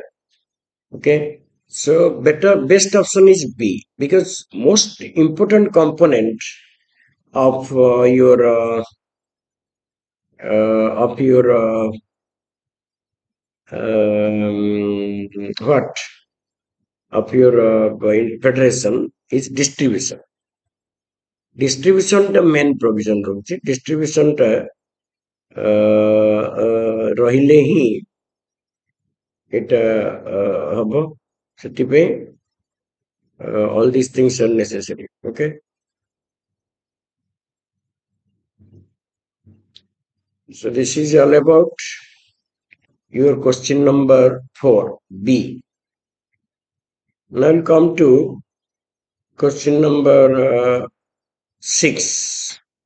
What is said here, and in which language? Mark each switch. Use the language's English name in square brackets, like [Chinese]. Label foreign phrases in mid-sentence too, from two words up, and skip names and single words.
[English] Okay, so best option is B because most important component of your what of your federation is distribution. Distribution the main provision [Odia] ରହୁଛି distribution ଟା ରହିଲେ ହିଁ এটা ହବ ସେଥିପାଇଁ [English] all these things are necessary. Okay, so this is all about your question number 4 B. Now I'll come to question number 6.